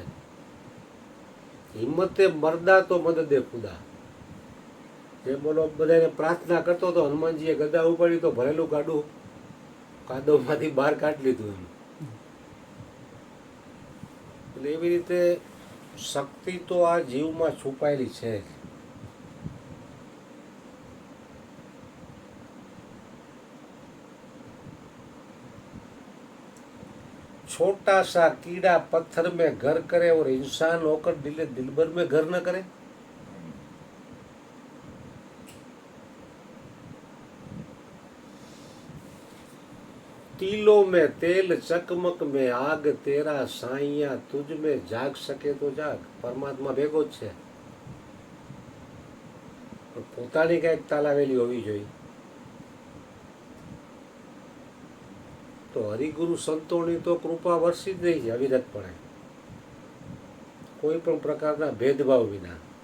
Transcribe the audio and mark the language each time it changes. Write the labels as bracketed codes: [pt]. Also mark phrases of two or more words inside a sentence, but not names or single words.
[gu] હિંમતે મરદા તો મદદે ખુદા. જે બોલો બધાને પ્રાર્થના કરતો હતો, હનુમાનજીએ ગદા ઉપાડી તો ભરેલું ગાડું કાદવમાંથી બહાર કાઢી લીધું એમ. એટલે એવી રીતે શક્તિ તો આ જીવમાં છુપાયેલી છે જ. [hi] छोटा सा कीड़ा पत्थर में घर करे और इंसान होकर दिलबर में घर न करे. તીલો में तेल चकमक में आग तेरा साइया तुझ में जाग सके तो जाग. [gu] પરમાત્મા ભેગો જ છે, પણ પોતાની કંઈક તાલાવેલી હોવી જોઈએ. તો હરિગુરુ સંતોની તો કૃપા વરસી જ રહી છે અવિરતપણે, કોઈ પણ પ્રકારના ભેદભાવ વિના.